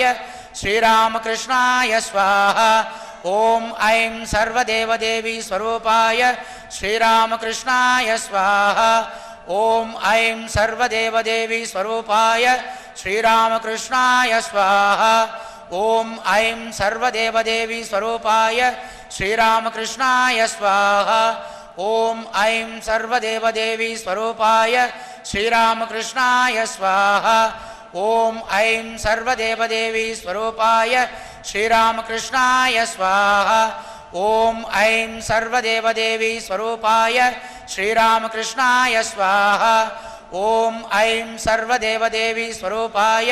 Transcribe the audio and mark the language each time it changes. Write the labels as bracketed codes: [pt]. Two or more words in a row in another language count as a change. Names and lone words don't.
[sa] श्रीरामकृष्णाय स्वाहा ॐ ऐं सर्वदेवदेवी स्वरूपाय श्रीरामकृष्णाय स्वाहा ॐ ऐं सर्वदेवदेवी स्वरूपाय श्रीरामकृष्णाय स्वाहा ॐ ऐं सर्वदेवदेवी स्वरूपाय श्रीरामकृष्णाय स्वाहा ॐ ऐं सर्वदेवदेवी स्वरूपाय श्रीरामकृष्णाय स्वाहा ॐ ऐं सर्वदेवदेवी स्वरूपाय श्रीरामकृष्णाय स्वाहा ॐ ऐं सर्वदेवदेवी स्वरूपाय श्रीरामकृष्णाय स्वाहा ॐ ऐं सर्वदेवदेवी स्वरूपाय